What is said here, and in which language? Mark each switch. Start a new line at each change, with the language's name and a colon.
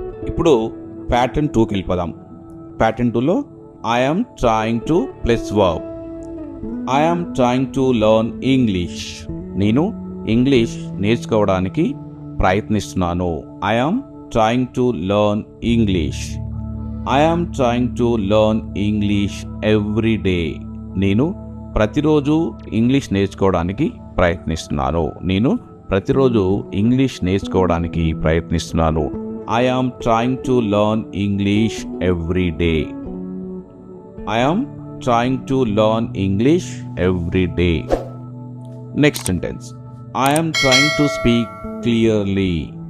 Telugu: ఇప్పుడు ప్యాటర్న్ 2కి వెళ్ళిపోదాం. ప్యాటర్న్ 2లో
English: I am trying to plus verb. I am trying to learn English.
Telugu: నేను ఇంగ్లీష్ నేర్చుకోవడానికి ప్రయత్నిస్తున్నాను.
English: I am trying to learn English. I am trying to learn English every day.
Telugu: నేను ప్రతిరోజు English నేర్చుకోవడానికి ప్రయత్నిస్తున్నాను. నేను ప్రతిరోజు ఇంగ్లీష్ నేర్చుకోవడానికి ప్రయత్నిస్తున్నాను.
English: I am trying to learn English every day. I am trying to learn English every day. Next sentence, I am trying to speak clearly.